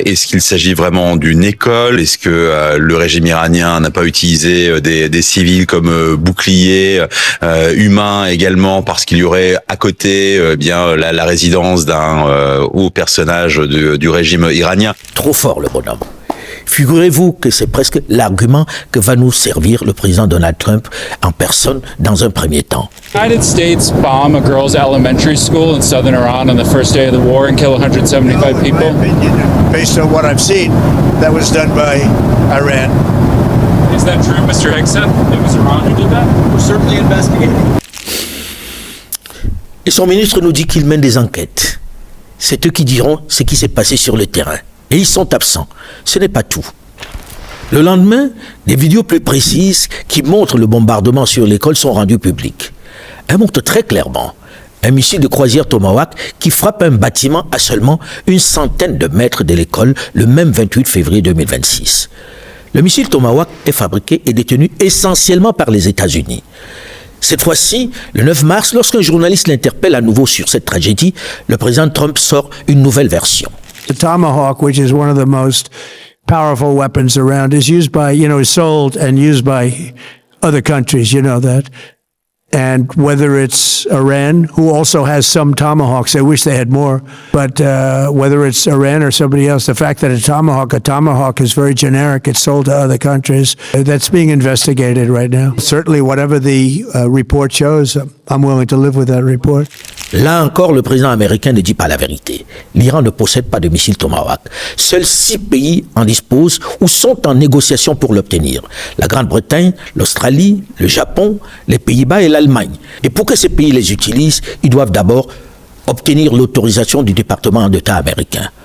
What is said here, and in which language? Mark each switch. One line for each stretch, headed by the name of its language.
French: Est-ce qu'il s'agit vraiment d'une école? Est-ce que le régime iranien n'a pas utilisé des civils comme boucliers humains également, parce qu'il y aurait à côté bien la résidence d'un haut personnage du régime iranien? Trop fort le bonhomme. Figurez-vous que c'est presque l'argument que va nous servir le président Donald Trump en personne dans un premier temps.
English: The United States bomb a girls' elementary school in southern Iran on the first day of the war and kill 175 people. In my opinion, based on what I've seen, that was done by Iran. Is that true, Mr. Hegseth? It was Iran who did that? We're certainly investigating.
French: Et son ministre nous dit qu'il mène des enquêtes. C'est eux qui diront ce qui s'est passé sur le terrain. Et ils sont absents. Ce n'est pas tout. Le lendemain, des vidéos plus précises qui montrent le bombardement sur l'école sont rendues publiques. Elles montrent très clairement un missile de croisière Tomahawk qui frappe un bâtiment à seulement une centaine de mètres de l'école le même 28 février 2026. Le missile Tomahawk est fabriqué et détenu essentiellement par les États-Unis. Cette fois-ci, le 9 mars, lorsqu'un journaliste l'interpelle à nouveau sur cette tragédie, le président Trump sort une nouvelle version.
English: The Tomahawk, which is one of the most powerful weapons around, is used by, is sold and used by other countries, you know that. And whether it's Iran, who also has some Tomahawks, I wish they had more, but whether it's Iran or somebody else, the fact that a Tomahawk is very generic, it's sold to other countries, that's being investigated right now. Certainly whatever the report shows, I'm willing to live with that report.
French: Là encore, le président américain ne dit pas la vérité. L'Iran ne possède pas de missiles Tomahawk. Seuls 6 pays en disposent ou sont en négociation pour l'obtenir. La Grande-Bretagne, l'Australie, le Japon, les Pays-Bas et l'Allemagne. Et pour que ces pays les utilisent, ils doivent d'abord obtenir l'autorisation du département d'État américain.